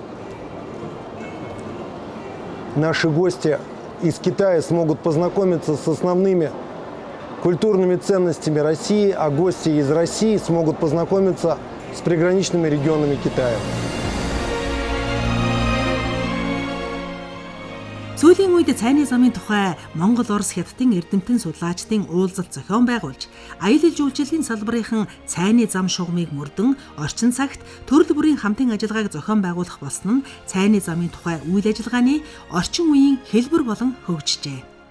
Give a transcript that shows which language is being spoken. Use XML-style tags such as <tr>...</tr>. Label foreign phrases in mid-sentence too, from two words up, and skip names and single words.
<ru>наши гости из Китая смогут познакомиться с основными культурными ценностями России, а гости из России смогут познакомиться с приграничными регионами Китая.</ru> <mn>Сүүлийн үед цайны замын тухай Монгол, Орос, Хятадын эрдэмтэн судлаачдын уулзалт зохион байгуулж, аялал жуулчлалын салбарын цайны зам шугамыг мөрдөн орчин цагт төрөл бүрийн хамтын ажиллагааг зохион байгуулах болсон нь цайны замын тухай үйл ажиллагааны орчин үеийн хэлбэр болон хөгжижээ.</mn>